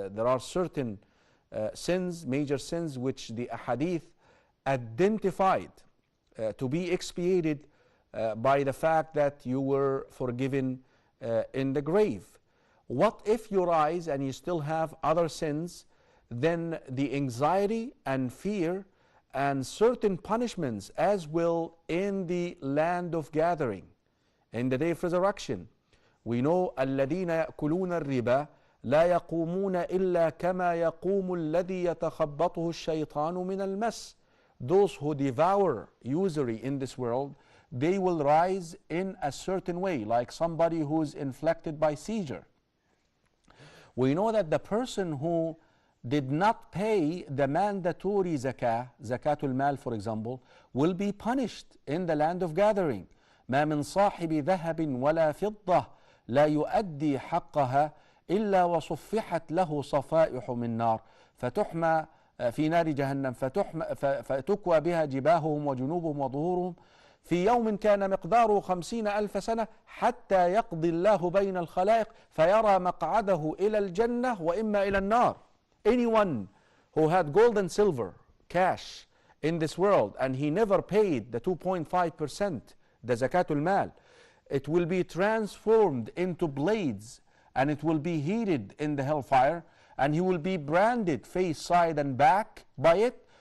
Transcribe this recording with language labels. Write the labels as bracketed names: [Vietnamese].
[English] There are certain sins, major sins, which the ahadith identified to be expiated by the fact that you were forgiven in the grave. What if you rise and you still have other sins? Then the anxiety and fear and certain punishments as well in the land of gathering, in the day of resurrection. We know [Arabic] الذين يأكلون الربا لا يقومون إلا كما يقوم الذي يتخبطه الشيطان من المس. [English] Those who devour usury in this world, they will rise in a certain way, like somebody who is inflicted by seizure. We know that the person who did not pay the mandatory zakah, zakatul mal for example, will be punished in the land of gathering. [Arabic] ما من صاحب ذهب ولا فضة لا يؤدي حقها إلا وصفحت له صفائح من نار فتحمى في نار جهنم فتكوى بها جباههم وجنوبهم وظهورهم في يوم كان مقداره 50,000 سنة حتى يقضي الله بين الخلائق فيرى مقعده إلى الجنة وإما إلى النار. [English] Anyone who had gold and silver, cash in this world, and he never paid the 2.5%, the zakatul mal, it will be transformed into blades and it will be heated in the hellfire and he will be branded face, side and back by it.